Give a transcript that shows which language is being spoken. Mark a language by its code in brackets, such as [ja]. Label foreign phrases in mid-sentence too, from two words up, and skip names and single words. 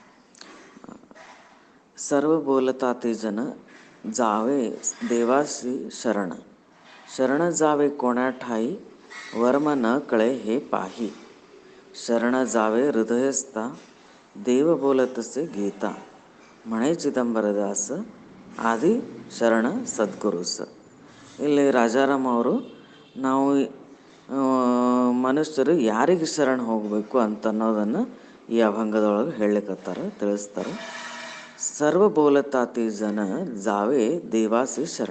[mr] सर्व बोलता ते जन जावे देवासी शरण. शरण जावे कोण्या ठाई वर्म न कळे हे पाही. शरण जावे हृदयस्था देव बोलतसे गीता. म्हणे चिदंबरदास आदि शरण सद्गुरुस. [kn] ಇಲ್ಲಿ ರಾಜಾರಾಮ್ ಅವರು ನಾವು ಮನುಷ್ಯರು ಯಾರಿಗೆ ಶರಣ ಹೋಗಬೇಕು ಅಂತ ಅನ್ನೋದನ್ನು ಈ ಅಭಂಗದೊಳಗೆ ಹೇಳಲಿಕ್ಕತ್ತಾರೆ, ತಿಳಿಸ್ತಾರೆ. [mr] सर्व बोलताती जन जावे देवासी शरण.